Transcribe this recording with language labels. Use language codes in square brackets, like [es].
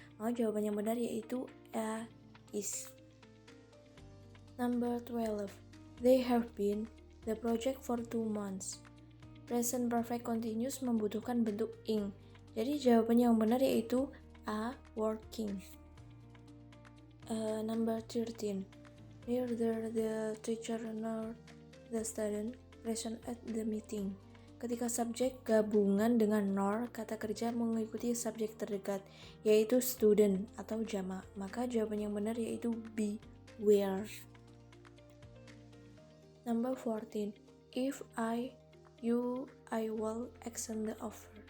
[id] Maka jawaban yang benar yaitu A. [en] Is. Number 12. They have been the project for 2 months. Present perfect continuous [id] membutuhkan bentuk ing. Jadi jawaban yang benar yaitu A. [en] Working. Number 13. Neither the teacher nor the student present at the meeting. [id] Ketika subjek gabungan dengan nor, kata kerja mengikuti subjek terdekat, yaitu student atau jamak. Maka jawaban yang benar yaitu B. [en] Were. Number 14. If you, I will extend the offer.